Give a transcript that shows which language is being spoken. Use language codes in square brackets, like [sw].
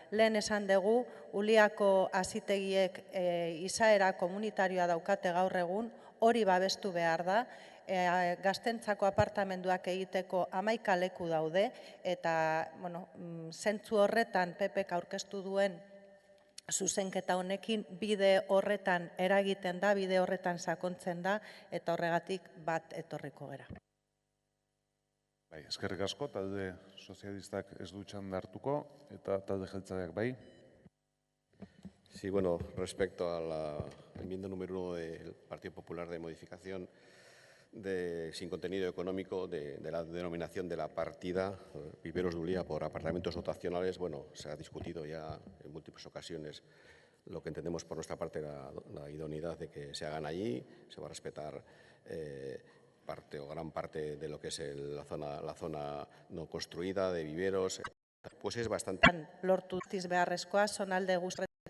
[eu] Lehen esan dugu, Uliako hazitegiek izaera komunitarioa daukate gaur egun, hori babestu behar da, gaztentzako apartamenduak egiteko 11 leku daude, eta zentzu horretan PPk aurkeztu duen zuzenketa honekin bide horretan eragiten da, bide horretan sakontzen da, eta horregatik bat etorriko gera. Eskerrik asko, talde sozialistak ez du txanda hartuko, eta talde jeltzaleak bai. [es] Sí, respecto a la enmienda número 1 del Partido Popular de modificación sin contenido económico de la denominación de la partida Viveros de Ulia por apartamentos dotacionales, se ha discutido ya en múltiples ocasiones lo que entendemos por nuestra parte la idoneidad de que se hagan allí, se va a respetar parte o gran parte de lo que es la zona no construida, de viveros, pues es bastante... [eu] Lortu beharrezkoa, zonalde guzti